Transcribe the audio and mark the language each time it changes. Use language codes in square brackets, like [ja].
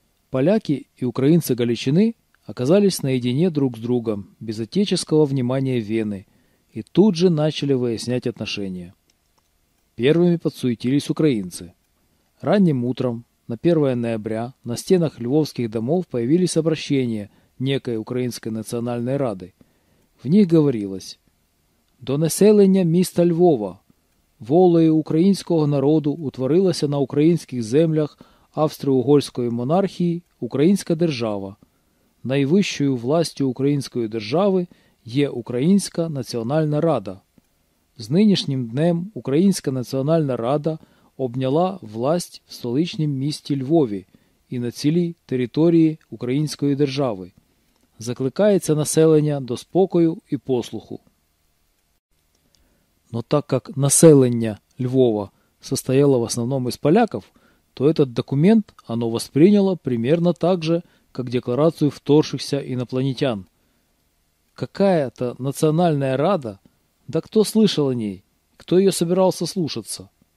[ru] Поляки и украинцы Галичины оказались наедине друг с другом, без отеческого внимания Вены, и тут же начали выяснять отношения. Первыми подсуетились украинцы. Ранним утром, на 1 ноября, на стенах львовских домов появились обращения некой Украинской национальной рады. В них говорилось: [uk] «До населення міста Львова, волею українського народу, утворилася на українських землях Австро-Угорської монархії українська держава. Найвищою властю української держави є Українська національна рада. З нинішнім днем Українська національна рада обняла власть в столичнім місті Львові і на цілій території української держави. Закликається населення до спокою і послуху». [ru] Но так как население Львова состояло в основном из поляков, то этот документ оно восприняло примерно так же, как декларацию вторгшихся инопланетян. Какая-то национальная рада, да кто слышал о ней, кто ее собирался слушаться?